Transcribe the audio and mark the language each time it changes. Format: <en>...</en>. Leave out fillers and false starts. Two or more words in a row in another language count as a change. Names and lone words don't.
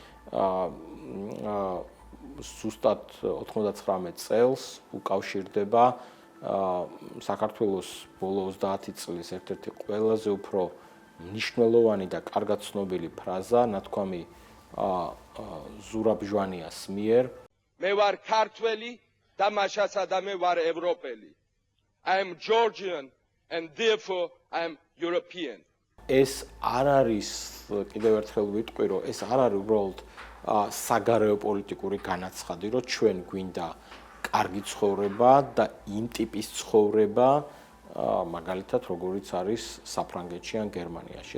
<ka>ზუსტად 99 წელს უკავშირდება საქართველოს ბოლო 30 წლის ერთ-ერთი ყველაზე უფრო მნიშვნელოვანი და კარგად ცნობილი ფრაზა, ნათქვამი ზურაბ ჟვანიას მიერ. მე ვარ ქართველი და მაშასა და მე ვარ ევროპელი.</ka> <en>I am Georgian and therefore I am European.</en> <ka>ეს არ არის, კიდევ ერთხელ ვიტყვი, რომ ეს არ არის უბრალოდ საგარეო პოლიტიკური განაცხადი, რომ ჩვენ გვინდა კარგი ცხოვრება და იმ ტიპის ცხოვრება, მაგალითად, როგორიც არის საფრანგეთში ან გერმანიაში.</ka>